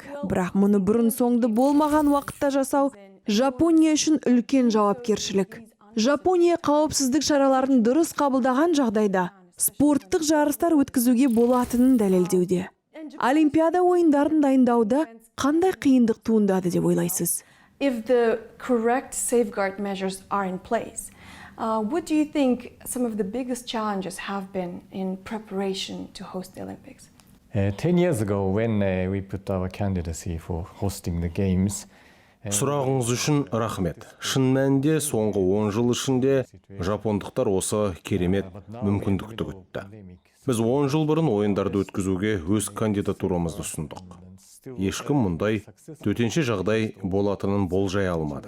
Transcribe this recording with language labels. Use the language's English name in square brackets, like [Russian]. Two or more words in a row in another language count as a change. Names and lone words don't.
[Kazakh] Бірақ мұны бұрын соңды болмаған уақытта жасау Жапония үшін үлкен жауапкершілік. Жапония қауіпсіздік шараларын дұрыс қабылдаған жағдайда спорттық жарыстар өткізуге болатынын дәлелдеуде. Олимпиада ойындарын дайындауда қандай қиындық туындады деп ойлайсыз? [English] If the correct safeguard measures are in place, what do you think some of the biggest challenges have been in preparation to host the Olympics? 10 years ago, when we put our candidacy for hosting the games, [Kazakh] Сұрағыңыз үшін рахмет. Шын мәнінде соңғы 10 жыл ішінде жапондықтар осы керемет мүмкіндікті күтті. Біз 10 жыл бұрын ойындарды өткізуге өз кандидатурамызды ұсындық. Ешкім мұндай төтенше жағдай болатынын болжай алмады.